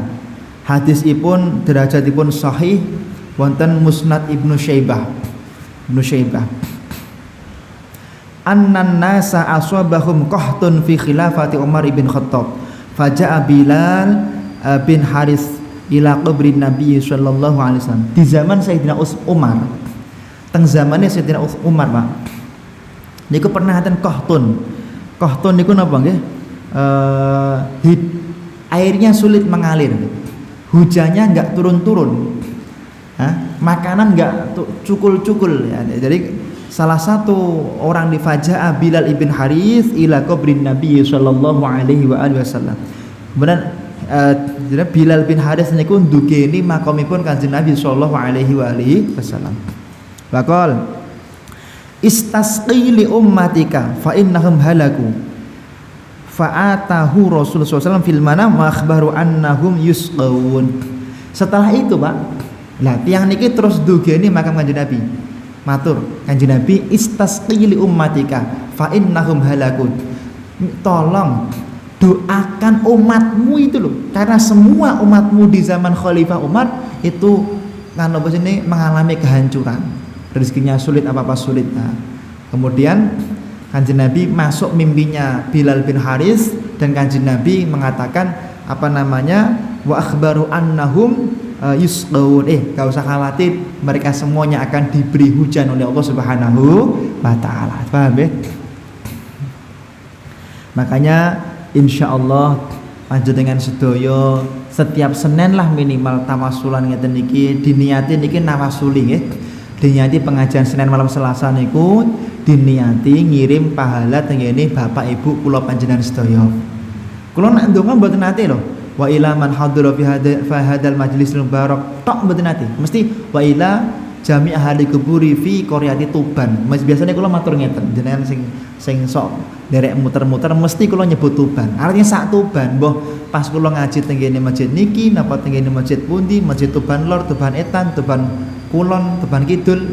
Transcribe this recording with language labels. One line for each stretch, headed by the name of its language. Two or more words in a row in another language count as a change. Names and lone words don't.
Javanese: Hadisipun derajatipun sahih wonten Musnad Ibnu Syaibah.
Arabic: أن الناس أصابهم قحط في خلافة عمر بن الخطاب. فجاء بلال بن الحارث إلى قبر النبي صلى الله عليه وسلم.
Indonesian: Di zaman Sayyidina Umar,
Javanese: teng zamane Sayyidina Umar, Pak, niku pernah enten qahtun. Qahtun niku napa nggih?
Indonesian: Airnya sulit mengalir. Hujannya enggak turun-turun. Makanan enggak cukul-cukul ya. Jadi salah satu orang di
Arabic: فجاء بلال بن الحارث إلى قبر النبي صلى الله عليه وسلم.
Javanese: Kemudian Bilal bin Haris niku ndugeni makomipun Kanjeng Nabi
Arabic: صلى الله عليه وسلم. وقال استسق لأمتك فإنهم هلكوا. فأتاه رسول الله ﷺ في المنام وأخبر أنهم يسقون.
Indonesian: Setelah itu,
Javanese: Pak, lah tiang niki terus ndugeni makam Kanjeng Nabi. Matur Kanjeng Nabi,
Arabic: استسق لأمتك فإنهم هلكوا.
Indonesian: Tolong doakan umatmu itu loh, karena semua umatmu di zaman Khalifah Umar itu mengalami kehancuran, rezekinya sulit, apa-apa sulit. Nah, kemudian Kanjeng Nabi masuk mimpinya Bilal bin Haris dan Kanjeng Nabi mengatakan
Arabic: وأخبر أنهم يسقون.
Indonesian: Gak usah khawatir, mereka semuanya akan diberi hujan oleh Allah
Arabic: سبحانه وتعالى.
Indonesian: Paham ya?
Javanese: Makanya insyaallah panjenengan sedaya setiap Senin lah minimal tawasulan ngeten niki diniati niki nawasuli nggih. Diniati pengajian Senin malam Selasa niku diniati ngirim pahala tengene Bapak Ibu kula panjenengan sedaya. Kula nak ndonga mboten nate lho.
Arabic: وإلى من حضر في هذا المجلس المبارك
Javanese: tok mboten nate.
Arabic: Mesti وإلى جميع أهل القبور في قرية توبان.
Javanese: Mas biasanya kula matur ngeten, jenengan sing sok derek muter-muter mesti kula nyebut Tuban. Artinya sak Tuban, mbah pas kula ngaji tengene masjid niki napa tengene masjid pundi, masjid Tuban Lor, Tuban Etan, Tuban Kulon, Tuban Kidul.